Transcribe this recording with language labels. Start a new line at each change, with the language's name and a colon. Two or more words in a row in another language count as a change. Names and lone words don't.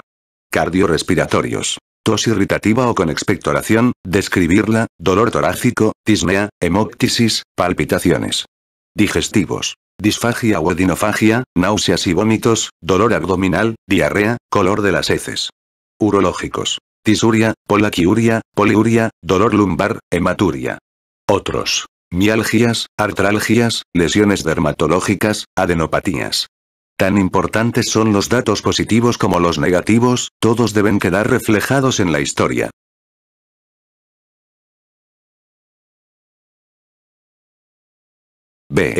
Spanish: Cardiorrespiratorios. Tos irritativa o con expectoración, describirla, dolor torácico, disnea, hemoptisis, palpitaciones. Digestivos. Disfagia o edinofagia, náuseas y vómitos, dolor abdominal, diarrea, color de las heces. Urológicos. Disuria, polaquiuria, poliuria, dolor lumbar, hematuria. Otros. Mialgias, artralgias, lesiones dermatológicas, adenopatías. Tan importantes son los datos positivos como los negativos, todos deben quedar reflejados en la historia. B.